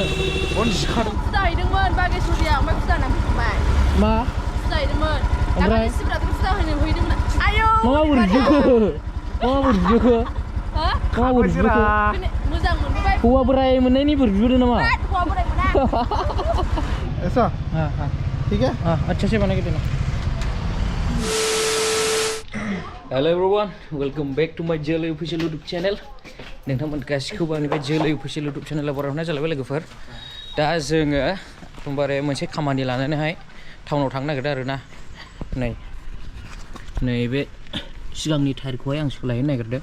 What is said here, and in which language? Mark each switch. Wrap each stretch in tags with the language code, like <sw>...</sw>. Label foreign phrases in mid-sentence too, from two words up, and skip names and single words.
<brx>फुजा हैदोंमोन बागेश्वरिया ओमफ्राय फुजा होनानै फैखांबाय मा फुजा हैदोंमोन ओमफ्राय शिबरात्रि फुजा होनो हैदोंमोन आयौ मा बोरै बिखो मोजां मोनबोबाय हौवा बोराय मोननायनि बोर बिबोदों नामा हौवा बोराय मोना</brx> <hi>ऐसा हाँ ठीक है अच्छा से बना के देना</hi> <en>hello everyone welcome back to my Jolai official YouTube channel</en> <brx>नोंथांमोन गासिखौबो आंनिफ्राय जोलै</brx> <en>official YouTube channelav</en> <brx>बरायहरनाय जालायबाय लोगोफोर दा जोङो एकदमबारे मोनसे खामानि लानानैहाय टाउनाव थांनो नागिरदों आरोना नैबे सिगांनि टायारखौहाय आं सोलायनो नागिरदों</brx>